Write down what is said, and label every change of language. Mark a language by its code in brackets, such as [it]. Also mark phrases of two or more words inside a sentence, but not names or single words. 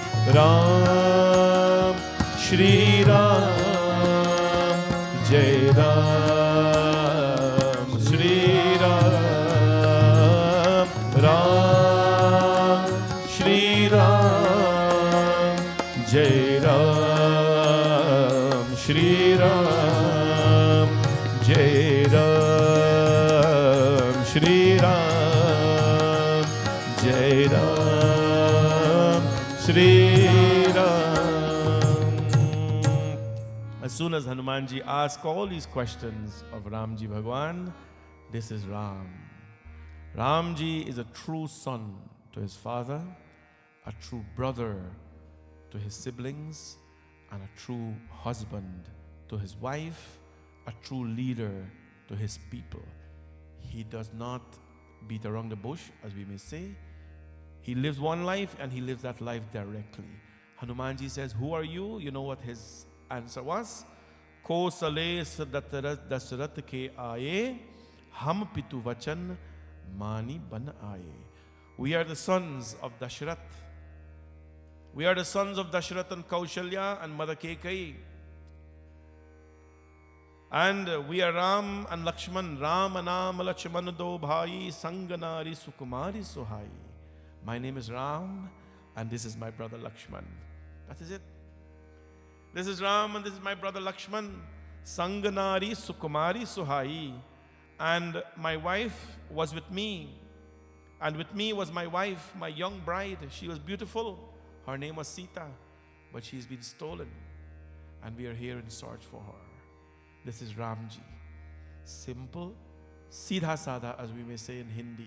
[hi] राम श्री राम जय राम श्री राम, राम श्री राम जय राम श्री राम जय राम श्री राम जय राम श्री राम। [en] As soon as Hanuman ji asked all these questions of Ramji Bhagwan, this is Ram. Ramji is a true son to his father, a true brother to his siblings, and a true husband to his wife, a true leader to his people. He does not beat around the bush, as we may say. He lives one life and he lives that life directly. Hanumanji says, who are you? You know what his answer was? [hi] को सेल्स दशरथ के आए, हम पितु वचन मानी बन आए. [en] We are the sons of Dashrath. We are the sons of Dashrath and Kaushalya and Mother Kekai. And we are Ram and Lakshman. [hi] राम अनाम लक्ष्मण दो भाई, संगनारी सुकुमारी सुहाई. [en] My name is Ram and this is my brother Lakshman. That is it. This is Ram and this is my brother Lakshman. [hi] संगनारी सुकुमारी सुहाई. [en] And my wife was with me. And with me was my wife, my young bride. She was beautiful. Her name was Sita. But she's been stolen. And we are here in search for her. This is Ramji. Simple, [hi] सिद्धा सादा, [en] as we may say in Hindi.